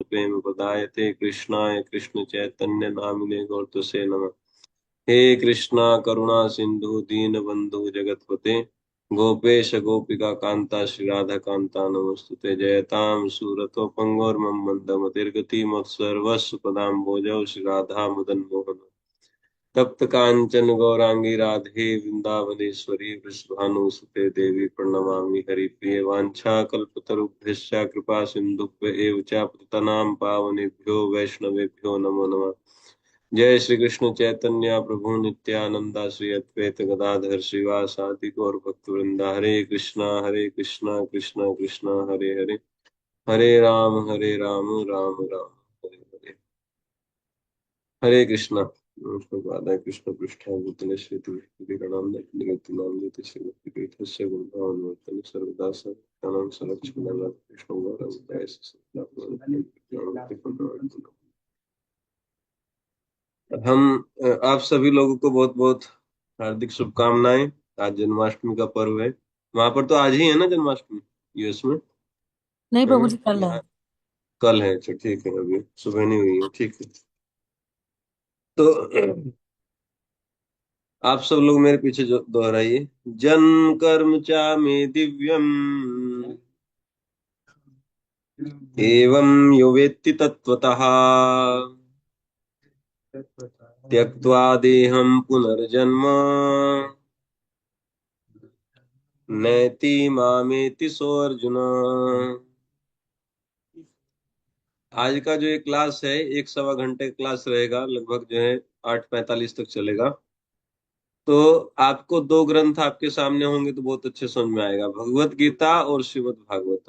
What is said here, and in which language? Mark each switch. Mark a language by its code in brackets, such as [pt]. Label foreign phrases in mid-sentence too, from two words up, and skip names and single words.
[sa] प्रेम प्रदायते कृष्णाय कृष्ण चैतन्य नामिने गौरतसे नमः। हे कृष्णा करुणा सिंधु दीन बंधु जगतपते गोपेश गोपिका कांता श्री राधा कांता नमस्तुते। जयताम सूरतोपंगोर्मम मंदमतिर्गति मत्सर्वस्व पदाम भोजौ श्री राधा मदन मोहन। तप्त कांचन गौरांगी राधे वृंदावनेश्वरी वृषभानुसुते देवी प्रणमामि हरिप्रिये। वाञ्छा कल्पतरुभ्यश्च कृपा सिन्धुभ्य एव च पतितानां पावनेभ्यो वैष्णवेभ्यो नमो नमः। जय श्री कृष्ण चैतन्य प्रभु नित्यानंदा श्री अद्वैत गदाधर श्रीवासादि गौर भक्तवृंदा। हरे कृष्णा कृष्णा कृष्णा हरे हरे, हरे राम राम राम हरे हरे। हरे कृष्णा। नमस्कार कृष्ण पृष्ठाय भूतले श्रीति निगतिनामृत श्रीमतीपीठस्य गुरुभावनवर्तने सर्वदा सर्वदानं सरलक्ष्मणं कृष्णं गौरवताय [hi] हम आप सभी लोगों को बहुत बहुत हार्दिक शुभकामनाएं। आज जन्माष्टमी का पर्व है। वहां पर तो आज ही है ना जन्माष्टमी, यूएस में? नहीं है प्रभु ना? जी, कल है। यहाँ कल है। अच्छा ठीक है, अभी सुबह नहीं हुई है। ठीक है। तो आप सब लोग मेरे पीछे जो दोहराइए। [sa] जन्म कर्म चा मे दिव्यम एवं यो वेत्ति तत्वतः त्यक्त्वा देहं पुनर्जन्म नैति मामेति सोऽर्जुन। [hi] आज का जो ये क्लास है, 1 सवा घंटे क्लास रहेगा लगभग, जो है 8:45 तक चलेगा। तो आपको दो ग्रंथ आपके सामने होंगे तो बहुत अच्छे समझ में आएगा, भगवत गीता और श्रीमद् भागवतम।